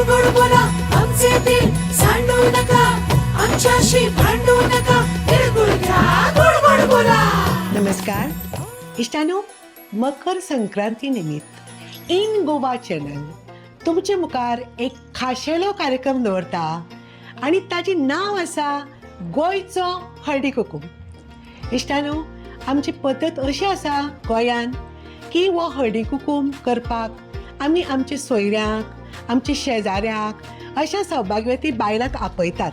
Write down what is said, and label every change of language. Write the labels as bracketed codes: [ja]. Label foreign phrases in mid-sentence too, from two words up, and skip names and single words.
[mr] बोला, आमचे दिल सांडू नका, आमच्याशी भांडू नका, तिळगुळ घ्या, गोड गोड बोला. [kok] नमस्कार इष्टानो, मकर संक्रांती निमित्त इन गोवा चॅनल तुमचे मुखार एक खाशेलो कार्यक्रम दवरता आणि ताचे नाव आसा गोंयचो हळदी कुकूम. इष्टानो, आमची पद्दत अशी आसा गोंयान की हो हळदी कुकूम करपाक आमी आमच्या सोयऱ्यांक, आमच्या शेजाऱ्यांक अशा सौभाग्यवती बायलांक आपयतात.